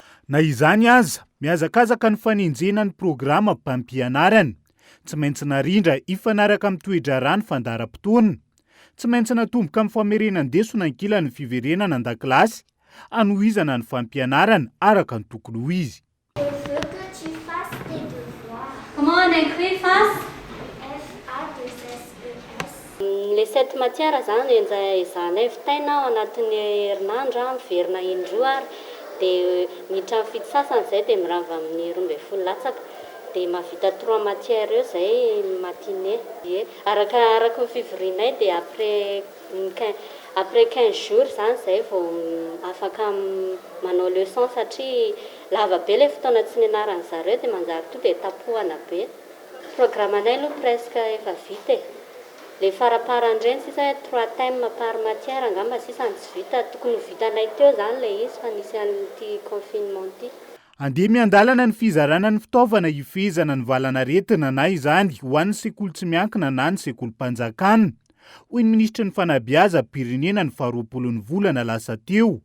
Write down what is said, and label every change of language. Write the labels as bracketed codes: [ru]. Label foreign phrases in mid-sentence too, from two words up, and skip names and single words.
[mg] Na izany aza, mihazakazaka ny fanenjena ny programa mpampianarana, tsy maintsy narindra ifanaraka amin'ny toe-draharaha ny fandaharam-potoana, tsy maintsy natomboka amin'ny famerenan-deso nankilan'ny fiverenana an-dakilasy, anohizana ny fampianarana araka ny tokony ho izy. [fr] Comment on écrit face? Les 7 matières [mg] zany izany vitaina ao anatin'ny herinandro miverina indroa dia miditra amin'ny fito sasany izay dia mirava amin'ny 12 latsaka dia mahavita 3 matières eo izay matinée. Araka ny fivorianay dia [fr] après 15 jours [mg] zany izay vao afaka manao leçon satria lava be ilay fotoana tsy nianaran'ny zareo dia manjary to dia tapohana be. Programanay aloha presque efa vita. Le faraparandreny sisa [fr] 3 thèmes par matière [mg] angamba sisa tsy vita, tokony vitanay teo zany le izy fa nisy an'ity confinement ity. Andeha miandalana ny fizarana ny fitaovana hifehezana ny valanaretina na izany ho an'ny sekoly tsy miankina na ny sekolim-panjakana, hoy ny minisitry ny fanabeazam-pirenena ny 20 volana lasa teo.